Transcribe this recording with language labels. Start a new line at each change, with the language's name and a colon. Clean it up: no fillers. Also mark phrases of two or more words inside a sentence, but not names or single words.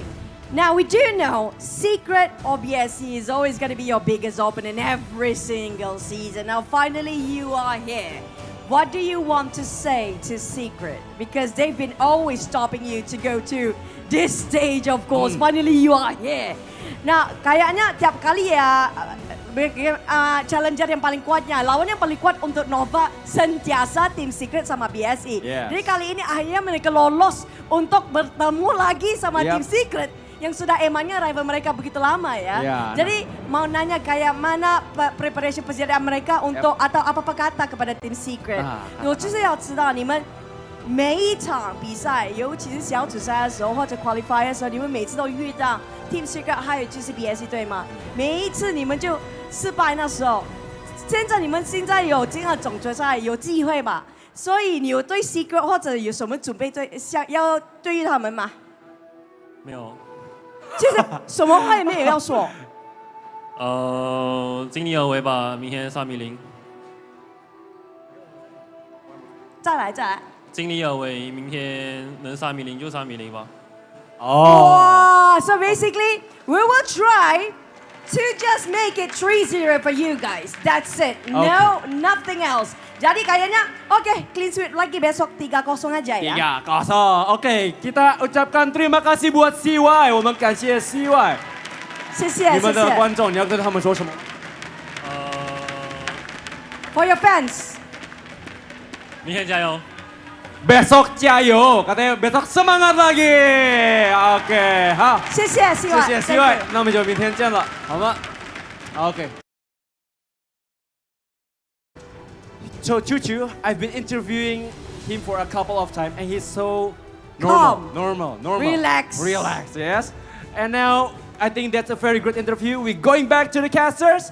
English: Now, we do know Secret or BSC is always going to be your biggest opponent every single season. Now, finally, you are here. What do you want to say to Secret? Because they've been always stopping you to go to this stage, of course. Finally, you are here.
Indonesian: Nah, kayaknya tiap kali ya, challenger yang paling kuatnya, lawan yang paling kuat untuk Nova sentiasa Team Secret sama BSI.
English: Yes.
Indonesian: Jadi kali ini akhirnya mereka lolos untuk bertemu lagi sama
English: Yep.
Indonesian: Team Secret yang sudah emangnya rival mereka begitu lama ya. Ya, Jadi mau nanya kayak mana preparation persediaan mereka untuk atau apa kata kepada Team Secret？
Chinese: 我就是要知道你们每一场比赛，尤其是小组赛的时候或者 qualify 的时候，你们每次都遇到 Team Secret 还有就是 BSC 对吗？每一次你们就失败那时候，现在你们现在有进了总决赛有机会嘛？所以你有对 Secret 或者有什么准备要对于他们吗？没有。其实什么话也没有要说。尽力而为吧，明天3-0。再来再来。尽力而为，明天能3-0就3-0吧。
English: Oh. So basically, we will try to just make it 3-0 for you guys. That's it. No, nothing else.
Indonesian: Jadi kayaknya, oke, clean sweep lagi besok 3-0 aja ya. 3-0. Oke, kita ucapkan terima kasih buat CY，
Chinese: 我们感谢 CY。谢谢你们的谢谢。观众，你要跟他们说什么？
English: For your fans.
Chinese: 明天加油。
Indonesian: Besok 加油 katanya besok semangat lagi. Oke，
Chinese: 好，谢谢 CY。谢谢 CY， 那我们就明天见了，好吗 ？OK。
English: So Chuchu, I've been interviewing him for a couple of times, and he's so normal, Relax. Yes. And now I think that's a very good interview. We're going back to the casters.